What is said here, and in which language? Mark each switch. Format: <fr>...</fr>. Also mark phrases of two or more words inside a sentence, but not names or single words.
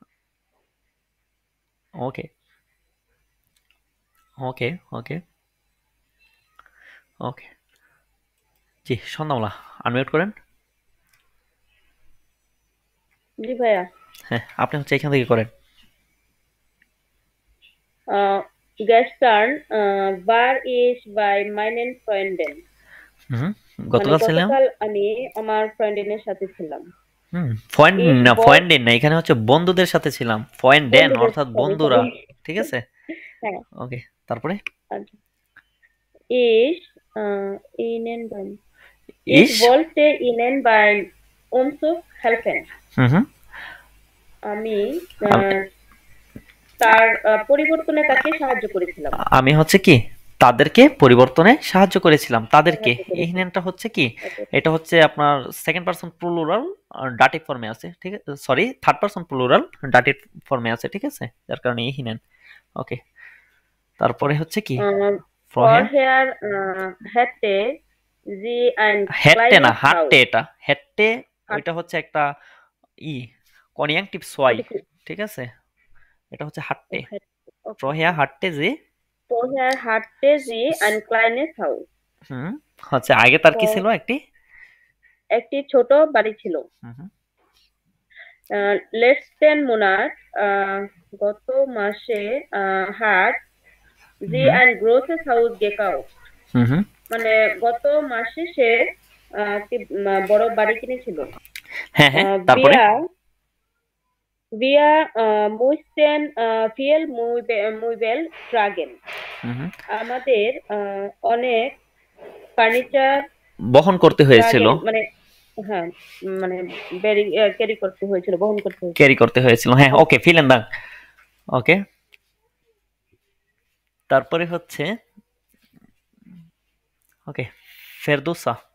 <bn>ওকে ওকে ওকে ওকে, জি সন্ধ্যামালা আনমিউট করেন। জি ভাইয়া। হ্যাঁ, আপনি হচ্ছে এখান থেকে করেন।</bn> <de>gestern war ich bei meinen Freunden,</de> <bn>গতকাল ছিলাম, গতকাল আমি আমার ফ্রেন্ডের সাথে ছিলাম। ফ্রেন্ডেন না, এখানে হচ্ছে বন্ধুদের সাথে ছিলাম, ফ্রেন্ডেন অর্থাৎ বন্ধুরা, ঠিক আছে। হ্যাঁ, ওকে, তারপরে</bn> <de>ich wollte ihnen beim Umzug helfen,</de> <bn>আমি তার পরিবর্তনে তাকে সাহায্য করেছিলাম, আমি হচ্ছে কি তাদেরকে পরিবর্তনে সাহায্য করেছিলাম, তাদেরকে। এই হিনেনটা হচ্ছে কি, এটা হচ্ছে আপনার</bn> <en>second person plural dative form</en> <bn>আছে, ঠিক আছে, সরি</bn> <en>third person plural dative form</en> <bn>আছে, ঠিক আছে, যার কারণে এই হিনেন। ওকে, তারপরে হচ্ছে কি</bn> <de>vorher hätte sie ein</de> <bn>হেটে না</bn> <de>kleines হাটে, Haus,</de> <bn>এটা হেটে, ওইটা হচ্ছে একটা</bn> <de>Konjunktiv zwei,</de> <bn>ঠিক আছে, এটা হচ্ছে হাটে।</bn> <de>vorher hatte sie vorher hatte sie ein kleines Haus,</de> <bn>আচ্ছা, আগে তার কি ছিল, একটি ছোট বাড়ি ছিল।</bn> <de>letzten Monat</de> <bn>গত মাসে</bn> <de>hat sie ein großes Haus gekauft,</de> <bn>মানে গত মাসে সে একটি বড় বাড়ি কিনেছিল। হ্যাঁ হ্যাঁ, তারপরে</bn> <de>wir wir mussten viel Möbel tragen.</de> <bn>আমাদের অনেক ফার্নিচার বহন করতে হয়েছিল, মানে হ্যাঁ মানে ক্যারি করতে হয়েছিল, বহন করতে হয়েছিল, ক্যারি করতে হয়েছিল। হ্যাঁ, ওকে,</bn> <de>Vielen Dank.</de> <bn>ওকে, তারপরে হচ্ছে ওকে ফেরদৌসা।</bn>